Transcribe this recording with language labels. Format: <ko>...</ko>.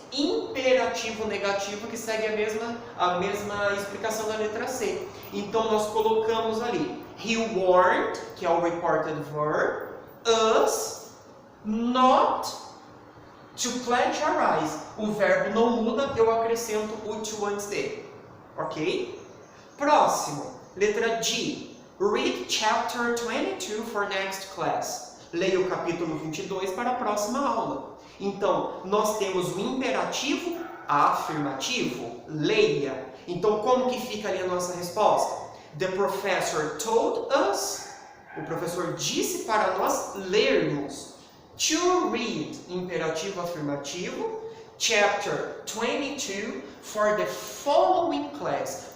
<pt>Imperativo negativo que segue a mesma explicação da letra C. Então nós colocamos ali</pt> <en>he warned,</en> <pt>que é o reported verb,</pt> <en>us not to plagiarize.</en> <pt>O verbo não muda, eu acrescento o to antes dele. Ok? Próximo, letra G.</pt> <en>Read chapter 22 for next class.</en> <pt>Leia o capítulo 22 para a próxima aula. Então, nós temos o imperativo afirmativo, leia. Então, como que fica ali a nossa resposta?</pt> <en>The professor told us,</en> <pt>o professor disse para nós lermos.</pt> <en>To read,</en> <pt>imperativo afirmativo,</pt> <en>chapter 22 for the following class.</en>